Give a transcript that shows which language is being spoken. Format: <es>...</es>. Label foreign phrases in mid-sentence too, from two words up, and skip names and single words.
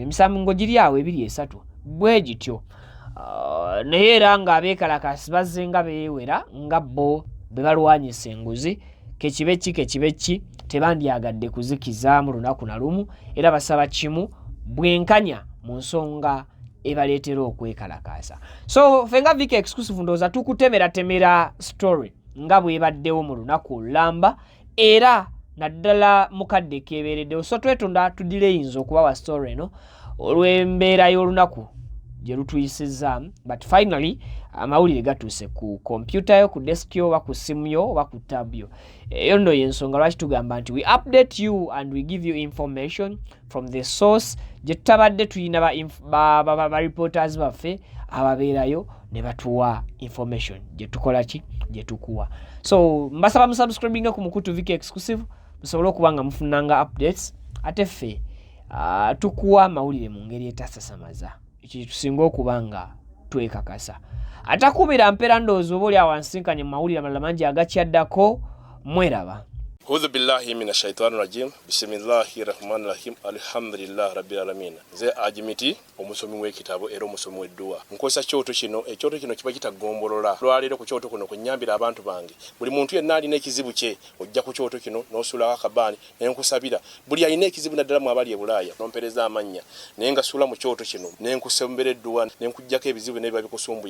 <lg>Emisango giri awo ebiri esatu bwe gityo. Naye era ng'abeekalakaasi bazze nga beewera nga bo bwe balwanyisa enguzi, kekibe ki tebandyagadde kuzikiza mu lunaku na lumu, era basaba kimu bwenkanya mu nsonga ebaleetera okwekalakaasa. So ffe nga Vic Exclusive ndowooza tukutemera story nga bwebaddewo mu lunaku olulamba, era naddala mukadde kebeereddewo. So twetunda tudileyinza okubawa story eno olw'embeera y'olunaku gye lutuyisizza,</lg> <en>but finally</en> <lg>amawulire gatuuse ku kompyuta yo, ku desk yo, oba ku simu yo, oba ku tab yo. Eyo nno y'ensonga lwaki tugamba nti</lg> <en>we update you and we give you information from the source</en> <lg>gye tutabadde tulina ba reporters baffe ababeerayo ne batuwa information gye tukola ki, gye tukuwa. So mbasaba musubscribinga ku Mukutu Vic Exclusive musobole okuba nga mufunanga updates, ate ffe tukuwa amawulire mu ngeri etasasamaza, ekyo tusinga okuba nga twekakasa. Atakubira mpera ndowooza oba oli awansinkanye mu mawulire amalala mangi agakyaddako. Mweraba.</lg> <ar>أعوذ بالله من الشيطان الرجيم. بسم الله الرحمن الرحيم. الحمد لله رب العالمين.</ar> <lg>Ze ajimiti omusomi w'ekitabo era omusomi w'edduwa. Nkosa kyoto kino, ekyoto kino kiba kitagombolola. Lwaliro ku kyoto kuno kunyambira abantu bange. Buli muntu yenna alina ekizibu kye, ojja ku kyoto kino n'osula akabani n'enkusabira. Buli alina ekizibu naddala mu abali e Bulaaya n'ompereza amannya. Naye nga sula mu kyoto kino n'enkusembera edduwa n'enkujjako ebizibu n'ebiba bikusumbuye.</lg>